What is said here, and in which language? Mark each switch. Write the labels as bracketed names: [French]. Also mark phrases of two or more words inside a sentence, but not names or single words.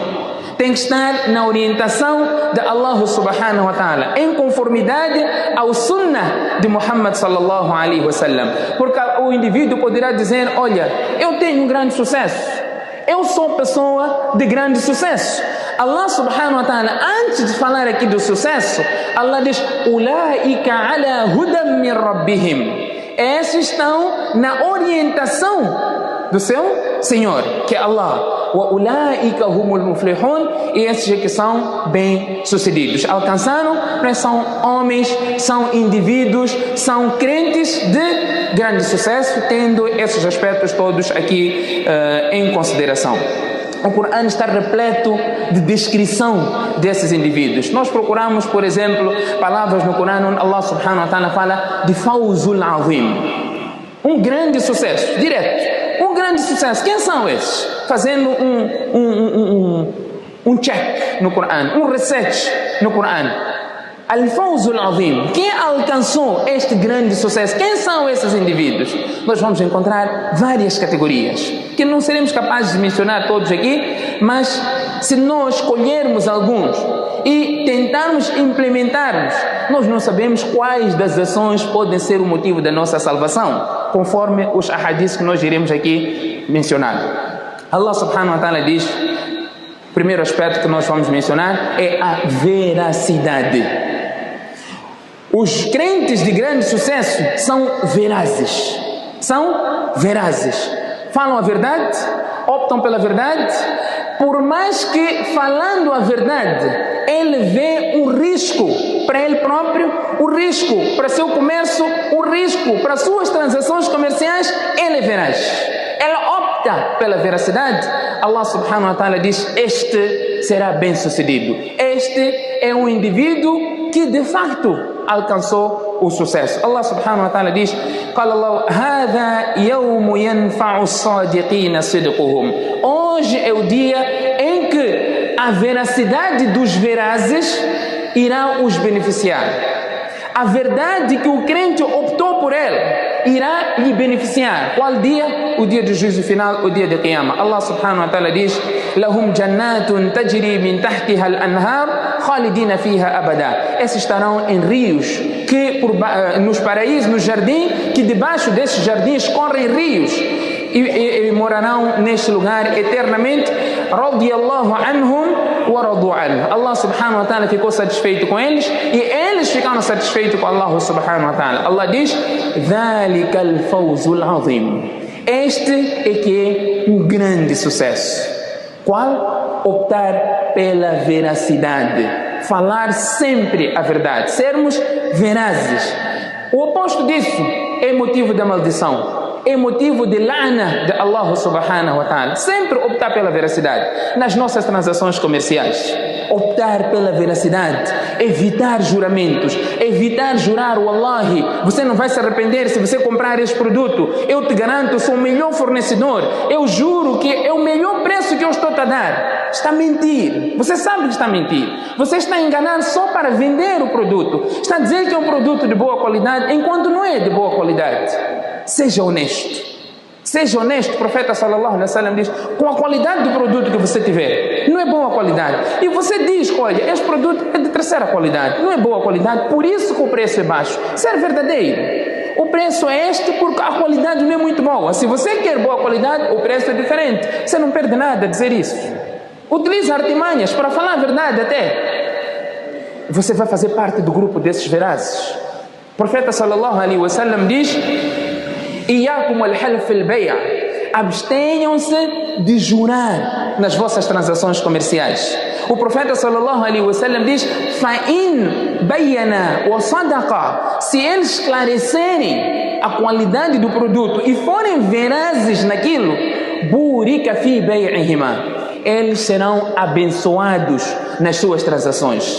[Portuguese] Tem que estar na orientação de Allah [Arabic] سبحانه وتعالى, [Portuguese] em conformidade ao sunnah de Muhammad [Arabic] صلى الله عليه وسلم. [Portuguese] Porque o indivíduo poderá dizer: olha, eu tenho um grande sucesso, eu sou pessoa de grande sucesso. [Arabic] Allah سبحانه وتعالى, [Portuguese] antes de falar aqui do sucesso, Allah diz: [Arabic] أولئك على هدى من ربهم. [Portuguese] Esses estão na orientação do seu Senhor, que é Allah. [Arabic] وأولئك هم المفلحون. [Portuguese] E esses que são bem-sucedidos. Alcançaram, mas são homens, são indivíduos, são crentes de grande sucesso, tendo esses aspectos todos aqui em consideração. O Corão está repleto de descrição desses indivíduos. Nós procuramos, por exemplo, palavras no Corão onde Allah [Arabic] سبحانه وتعالى [Portuguese] fala de [Arabic] الفوز العظيم, [Portuguese] um grande sucesso, direto, um grande sucesso. Quem são esses? Fazendo um check no Corão, um reset no Corão. [Arabic] الفوز العظيم. [Portuguese] Quem alcançou este grande sucesso? Quem são esses indivíduos? Nós vamos encontrar várias categorias, que não seremos capazes de mencionar todos aqui, mas se nós escolhermos alguns e tentarmos implementarmos, nós não sabemos quais das ações podem ser o motivo da nossa salvação, conforme os ahadiths que nós iremos aqui mencionar. Allah [Arabic] سبحانه وتعالى [Portuguese] diz, o primeiro aspecto que nós vamos mencionar é a veracidade. Os crentes de grande sucesso são verazes. São verazes. Falam a verdade, optam pela verdade, por mais que falando a verdade, ele vê um risco para ele próprio, o risco para seu comércio, o risco para suas transações comerciais, ele é veraz. Ela opta pela veracidade. Allah [Arabic] سبحانه وتعالى [Portuguese] diz: este será bem sucedido. Este é um indivíduo que de facto alcançou o sucesso. [Arabic] Allah سبحانه وتعالى diz: قال الله هذا يوم ينفع الصادقين صدقهم. [Portuguese] Hoje é o dia em que a veracidade dos verazes irá os beneficiar. A verdade que o crente optou por ela irá lhe beneficiar. Qual dia? O dia do juízo final, o dia de Qiyamah. [Arabic] Allah سبحانه وتعالى diz: لهم جنات تجري من تحتها الأنهار خالدين فيها أبدا. [Portuguese] Esses estarão em rios que nos paraísos, no jardim, que debaixo desses jardins correm rios e morarão neste lugar eternamente. [Arabic] رضي الله عنهم. [Portuguese] Allah [Arabic] سبحانه وتعالى [Portuguese] ficou satisfeito com eles e eles ficaram satisfeitos com Allah [Arabic] سبحانه وتعالى. [Portuguese] Allah diz: [Arabic] ذَلِكَ الْفَوْزُ الْعَظِيمُ. [Portuguese] Este é que é um grande sucesso. Qual? Optar pela veracidade, falar sempre a verdade, sermos verazes. O oposto disso é motivo da maldição, é motivo de la'na de Allah [Arabic] سبحانه وتعالى. [Portuguese] Sempre optar pela veracidade nas nossas transações comerciais, optar pela veracidade, evitar juramentos, evitar jurar: wallahi, você não vai se arrepender se você comprar este produto, eu te garanto, eu sou o melhor fornecedor, eu juro que é o melhor preço que eu estou a dar. Está a mentir, você sabe que está a mentir, você está a enganar só para vender o produto, está a dizer que é um produto de boa qualidade enquanto não é de boa qualidade. Seja honesto. Seja honesto. O profeta [Arabic] صلى الله عليه وسلم [Portuguese] diz: com a qualidade do produto que você tiver, não é boa qualidade, e você diz: olha, este produto é de terceira qualidade, não é boa qualidade, por isso que o preço é baixo. Ser verdadeiro. O preço é este porque a qualidade não é muito boa. Se você quer boa qualidade, o preço é diferente. Você não perde nada a dizer isso. Utiliza artimanhas para falar a verdade até. Você vai fazer parte do grupo desses verazes. O profeta [Arabic] صلى الله عليه وسلم [Portuguese] diz: [Arabic] إياكم الحلف البيع'. [Portuguese] Abstenham-se de jurar nas vossas transações comerciais. O profeta [Arabic] صلى الله عليه وسلم [Portuguese] diz: [Arabic] فإن بينا وصدقا. [Portuguese] Se eles esclarecerem a qualidade do produto e forem verazes naquilo, [Arabic] بورك في بيعهما, [Portuguese] eles serão abençoados nas suas transações.